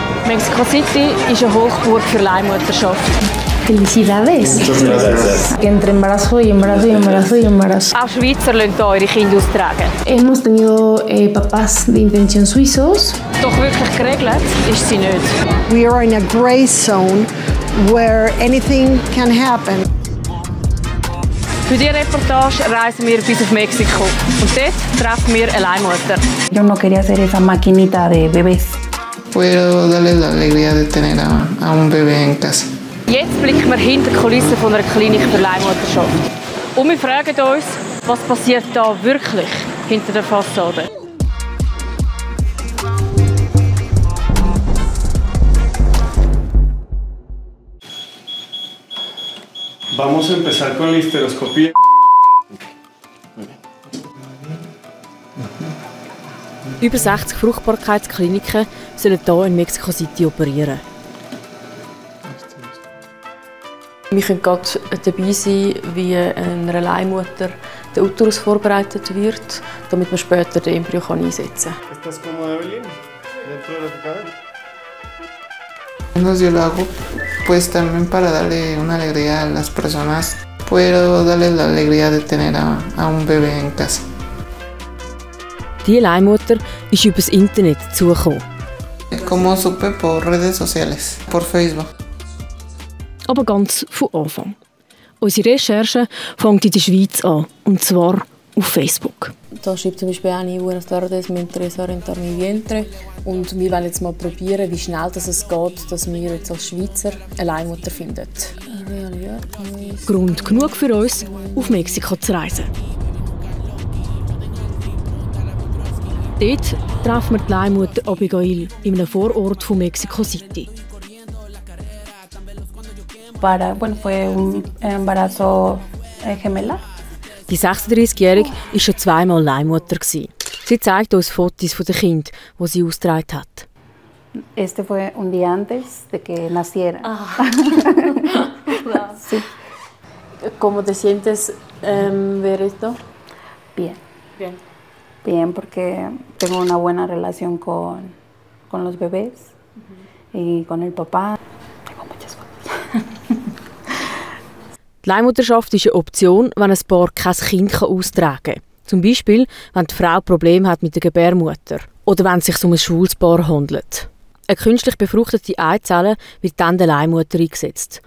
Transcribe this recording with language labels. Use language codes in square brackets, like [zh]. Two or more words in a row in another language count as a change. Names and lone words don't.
[de] Mexico City ist eine Hochburg für Leihmutterschaft. [es] Felicidades. Entre embarazo y embarazo y embarazo y embarazo. [de] Auch Schweizer lassen hier ihre Kinder austragen. [es] Hemos tenido papás de intención suizos. [de] Doch wirklich geregelt ist sie nicht. [en] We are in a gray zone where anything can happen. [de] Für diese Reportage reisen wir bis auf Mexiko. Und dort treffen wir eine Leihmutter. [es] Yo no quería ser esa maquinita de bebés. Puedo darle la alegría de tener a un bebé en casa. [de] Jetzt blicken wir hinter die Kulissen von einer Klinik für Leihmutterschaft. Und wir fragen uns, was passiert da wirklich hinter der Fassade? [es] Vamos a empezar con la histeroscopía. [de] Über 60 Fruchtbarkeitskliniken sollen hier in Mexico City operieren. Wir können gerade dabei sein, wie einer Leihmutter der Uterus vorbereitet wird, damit man später den Embryo einsetzen kann. [es] Yo lo hago pues también para darle una alegría a las personas. Puedo darle la alegría de tener a un bebé en casa. [de] Diese Leihmutter ist über das Internet zugekommen. [es] Como supe por redes sociales, por Facebook. [de] Aber ganz von Anfang. Unsere Recherche fängt in der Schweiz an, und zwar auf Facebook. Da schreibt zum Beispiel Annie, [es] buenas tardes, me interesa rentar mi vientre. [de] Und wir wollen jetzt mal probieren, wie schnell es geht, dass wir jetzt als Schweizer eine Leihmutter finden. Grund genug für uns, auf Mexiko zu reisen. Dort treffen wir die Leihmutter Abigail in einem Vorort von Mexico City. [es] Fue un embarazo gemela. [de] Die 36-Jährige war schon zweimal Leihmutter. Sie zeigt uns Fotos der Kinder, die sie ausgetragen hat. [es] Este fue un día antes de que naciera. Sí. ¿Cómo te sientes ver esto? Bien. Bien, porque tengo una buena relación con los bebés y con el papá. Tengo muchas fotos. [de] Die Leihmutterschaft ist eine Option, wenn ein Paar kein Kind austragen kann. Zum Beispiel, wenn die Frau Probleme hat mit der Gebärmutter oder wenn es sich um ein schwules Paar handelt. Eine künstlich befruchtete Eizelle wird dann der Leihmutter eingesetzt.